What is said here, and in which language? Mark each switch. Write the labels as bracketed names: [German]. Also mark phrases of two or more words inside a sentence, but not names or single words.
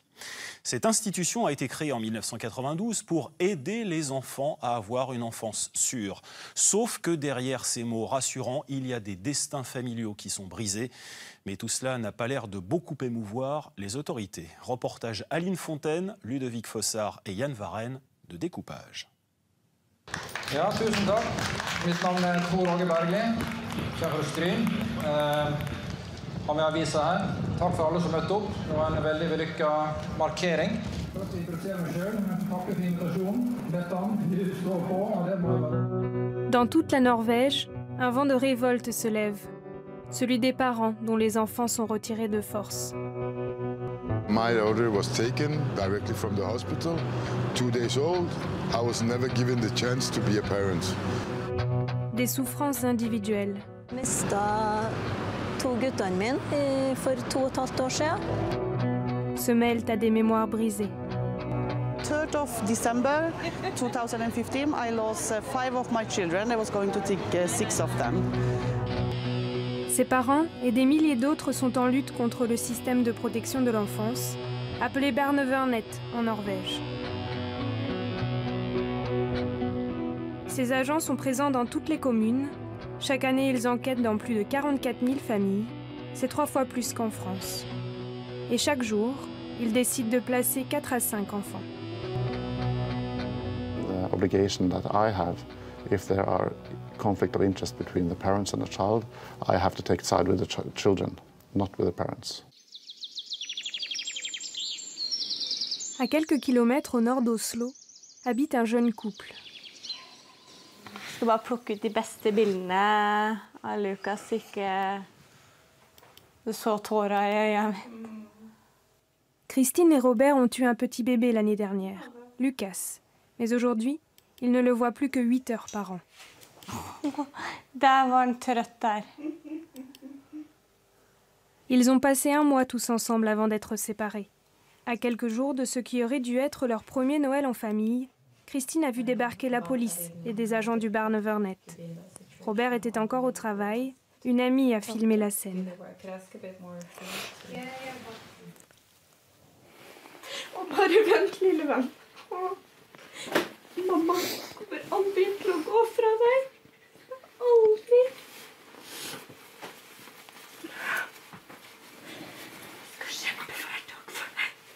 [French] Cette institution a été créée en 1992 pour aider les enfants à avoir une enfance sûre. Sauf que derrière ces mots rassurants, il y a des destins familiaux qui sont brisés. Mais tout cela n'a pas l'air de beaucoup émouvoir les autorités. Reportage Aline Fontaine, Ludovic Fossard et Yann Varenne de Découpage. [Norwegian] Ja, tusen takk. Mitt navn er Tor Åge Bergli, kjent fra Stryn. Har vi avisa her. Takk for alle som møtte opp. Det var en veldig vellykket markering. Først introduserer meg selv. Takk for invitasjonen. Bettan, du står på, og det må... [French] Dans toute la Norvège, un vent de révolte se lève. Celui des parents dont les enfants sont retirés de force. [English] My daughter was taken directly from the hospital, 2 days old. I was never given the chance to be a parent. [French] Des souffrances individuelles. [Norwegian] Mista to guttene mine for 2,5 år siden. [French] Se mêlent à des mémoires brisées. [English] 3rd of December 2015, I lost 5 of my children. I was going to take 6 of them. [French] Ses parents et des milliers d'autres sont en lutte contre le système de protection de l'enfance, appelé Barnevernet en Norvège. Ces agents sont présents dans toutes les communes. Chaque année, ils enquêtent dans plus de 44 000 familles. C'est 3 fois plus qu'en France. Et chaque jour, ils décident de placer 4 à 5 enfants. [English] The obligation that I have, if there are conflict of interest between the parents and the child, I have to take side with the children, not with the parents. [French] À quelques kilomètres au nord d'Oslo, habite un jeune couple. [Norwegian] Jeg skal bare plukke ut de beste bildene av Lukas, ikke du så tåra i øynene. [French] Christine et Robert ont eu un petit bébé l'année dernière, Lucas. Mais aujourd'hui, ils ne le voient plus que 8 heures par an. [Norwegian] Der var han trøtt der. [French] Ils ont passé 1 mois tous ensemble avant d'être séparés. À quelques jours de ce qui aurait dû être leur premier Noël en famille, Christine a vu débarquer la police et des agents du Barnevernet. Robert était encore au travail. Une amie a filmé la scène. [Norwegian] Bare vent, lille venn. Mamma kommer aldri til å gå fra deg. Aldri. Jeg skal kjempe hver dag for deg.